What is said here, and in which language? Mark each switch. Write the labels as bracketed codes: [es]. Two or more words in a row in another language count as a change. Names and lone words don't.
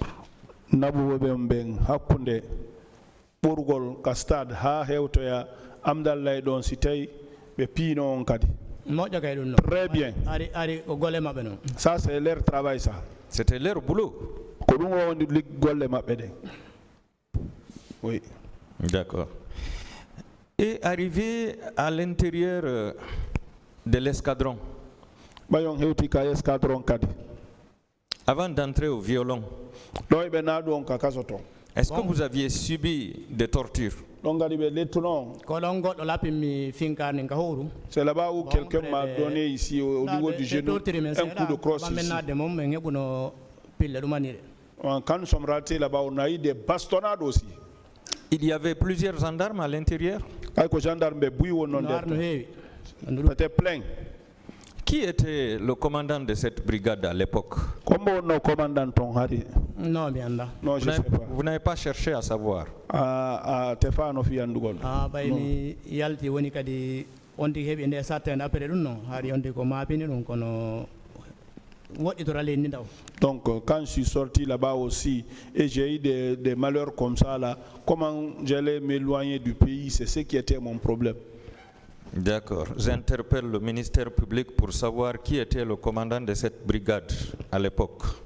[fr] Très bien. Ça c'est leur travail ça. C'était leur boulot. Oui. D'accord. Et arrivé à l'intérieur de l'escadron, [ff] bayon hewti ka escadron kadi [fr] avant d'entrer au violon, [ff] ɗo ɓe naɗu on ka kasoto [fr] est-ce que vous aviez subi des tortures? [ff] ɗon gadi ɓe lettuno ko ɗon goɗɗo lappinmi finkani ka howru [fr] c'est là-bas où quelqu'un m'a donné ici au niveau du genou un coup de crosse ici. [ff] bammenade mom en heɓuno pille ɗumanire. [fr] Quand nous sommes rentrés là-bas, on a eu des bastonnades aussi. Il y avait plusieurs gendarmes à l'intérieur. C'était plein. Qui était le commandant de cette brigade à l'époque? Non, bien là. Non, je ne sais pas. Vous n'avez pas cherché à savoir. [ff] Baymi yalti woni kadi ondi heɓi nde [fr] certain après [ff] ɗum non haari ondi ko mapini ɗum kono woɗɗitora leydi ndaw. [fr] Donc quand je suis sorti là-bas aussi et j'ai eu des malheurs comme ça là, comment j'allais m'éloigner du pays, c'est ce qui était mon problème. D'accord. J'interpelle le ministère public pour savoir qui était le commandant de cette brigade à l'époque.